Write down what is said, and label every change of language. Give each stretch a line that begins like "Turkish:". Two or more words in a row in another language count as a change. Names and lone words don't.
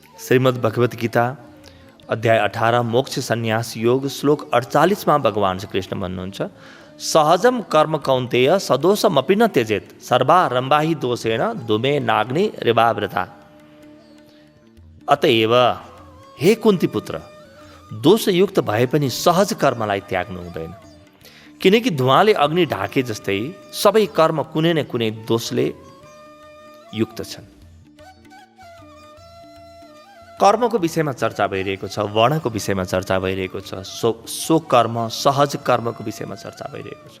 Nepali: श्रीमद् भगवत गीता अध्याय 18 मोक्ष सन्यास योग श्लोक 48 मा भगवान श्री कृष्ण भन्नुहुन्छ,
Sanskrit: सहजम कर्म कौन्तेय सदोषमपि न त्यजेत सर्वारम्भा हि दोषेण धूमे नाग्नि रेवावृता।
Nepali: अतएव हे कुन्ती पुत्र, दोषयुक्त भए पनि सहज कर्मलाई त्याग्नु हुँदैन, किनकि धुवाले अग्नि ढाके जस्तै सबै कर्म कुनै न कुनै दोषले युक्त छन्। कर्मको विषयमा चर्चा भइरहेको छ, वर्णको विषयमा चर्चा भइरहेको छ, सो कर्म सहज कर्मको विषयमा चर्चा भइरहेको छ।